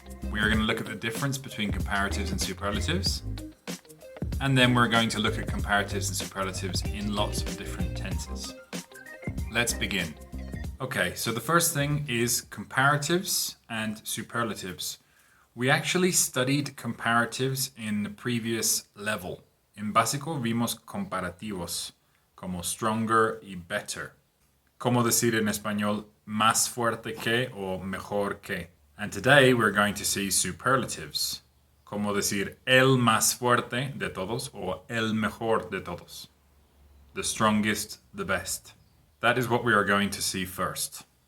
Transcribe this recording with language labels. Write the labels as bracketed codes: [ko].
[en] We are going to look at the difference between comparatives and superlatives. And then we're going to look at comparatives and superlatives in lots of different tenses. Let's begin. Okay, so the first thing is comparatives and superlatives. We actually studied comparatives in the previous level. [es] En básico vimos comparativos, como stronger y better. Cómo decir en español más fuerte que o mejor que. [en] And today we're going to see superlatives. [es] Cómo decir el más fuerte de todos o el mejor de todos. [en] The strongest, the best. That is what we are going to see first.